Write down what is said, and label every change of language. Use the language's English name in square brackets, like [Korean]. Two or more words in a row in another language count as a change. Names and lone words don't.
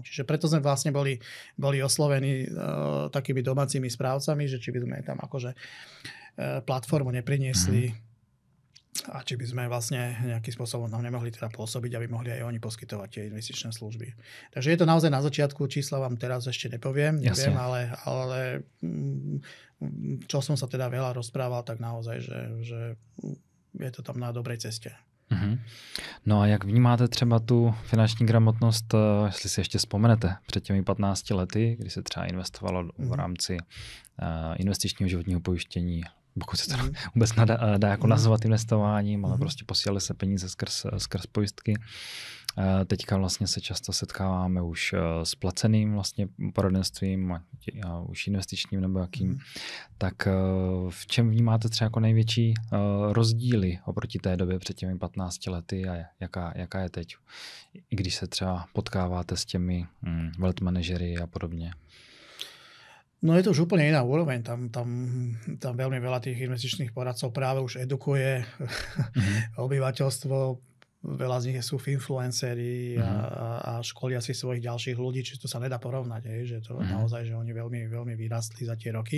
[Slovak] Čiže preto sme vlastne boli oslovení takými domácimi správcami, že či by sme tam akože platformu nepriniesli a či by sme vlastne nejakým spôsobom tam nemohli teda pôsobiť, aby mohli aj oni poskytovať tie investičné služby. Takže je to naozaj na začiatku, čísla vám teraz ešte neviem, ale čo som sa teda veľa rozprával, tak naozaj, že je to tam na dobrej ceste. [Czech] No a jak vnímáte třeba tu finanční gramotnost, jestli si ještě vzpomenete před těmi 15 lety, kdy se třeba investovalo v rámci investičního životního pojištění, pokud se to vůbec dá jako nazvat investováním, ale prostě posílali se peníze skrz pojistky. Teďka vlastně se často setkáváme už s placeným vlastně poradenstvím a už investičním nebo jakým. Tak v čem vnímáte třeba jako největší rozdíly oproti té době před těmi 15 lety a jaká je teď? I když se třeba potkáváte s těmi wealth manažery a podobně. [Slovak] No je to už úplne iná úroveň. Tam veľmi veľa tých investičných poradcov práve už edukuje obyvateľstvo veľa z nich sú influenceri a školia si svojich ďalších ľudí, čiže to sa nedá porovnať, že to naozaj, že oni veľmi, veľmi vyrastli za tie roky.